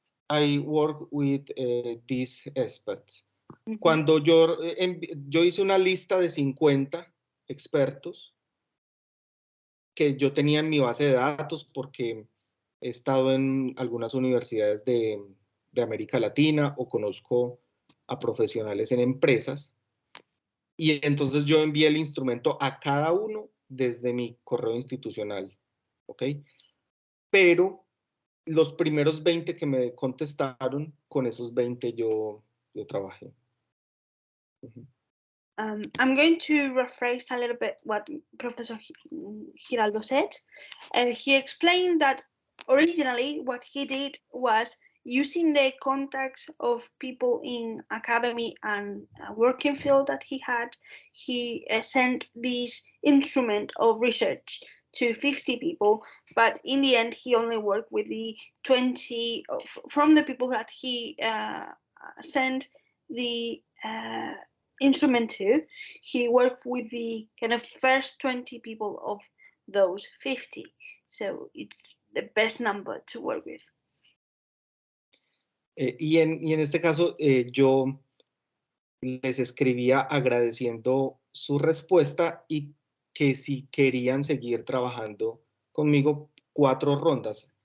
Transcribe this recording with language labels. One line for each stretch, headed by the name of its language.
English: I work with these experts.
Spanish: Cuando yo hice una lista de 50 expertos que yo tenía en mi base de datos porque he estado en algunas universidades de América Latina o conozco a profesionales en empresas, y entonces yo envié el instrumento a cada uno desde mi correo institucional, ¿ok? Pero los primeros 20 que me contestaron, con esos 20 yo trabajé.
English: I'm going to rephrase a little bit what Professor Giraldo said. He explained that originally what he did was using the contacts of people in academy and working field that he had, he sent this instrument of research to 50 people, but in the end he only worked with the 20 from the people that he sent the instrument to. He worked with the kind of first 20 people of those 50, so it's the best number to work with.
Spanish: Y en este caso yo les escribía agradeciendo su respuesta y que si querían seguir trabajando conmigo 4 rondas.